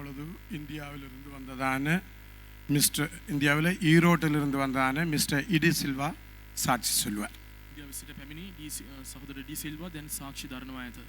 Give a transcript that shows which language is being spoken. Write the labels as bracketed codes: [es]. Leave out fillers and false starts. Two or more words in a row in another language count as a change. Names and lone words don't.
[ta] இப்பொழுது இந்தியாவிலிருந்து வந்ததான இந்தியாவில் ஈரோட்டிலிருந்து வந்ததான மிஸ்டர் இடி சில்வா சாட்சி சொல்வார். [si] ඉන්දියාවේ සිට පැමිණි සහෝදර ඩී සිල්වා දැන් සාක්ෂි දරනවා ඇත.